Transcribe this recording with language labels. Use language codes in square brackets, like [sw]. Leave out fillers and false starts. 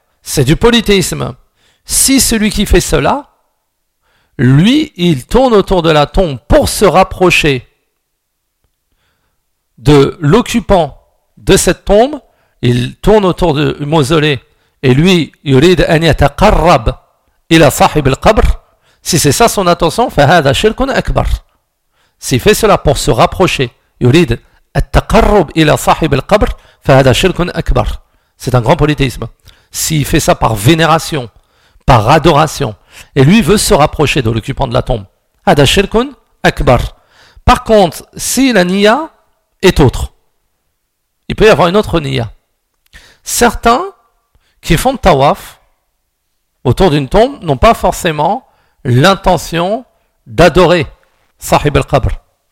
[fr] C'est du polythéisme. Si celui qui fait cela, lui, il tourne autour de la tombe pour se rapprocher de l'occupant de cette tombe, il tourne autour du mausolée et lui, [ar] يريد أن يتقرب إلى صاحب القبر. [fr] Si c'est ça son intention, [ar] فهذا شرك أكبر. [fr] S'il fait cela pour se rapprocher, [ar] يريد التقرب إلى صاحب القبر, فهذا شرك أكبر. [fr] C'est un grand polythéisme. S'il fait ça par vénération, par adoration, et lui veut se rapprocher de l'occupant de la tombe, [ar] hada shirkun akbar. [fr] Par contre, si la niya est autre, il peut y avoir une autre niya. Certains qui font tawaf autour d'une tombe n'ont pas forcément l'intention d'adorer sahib al-qabr.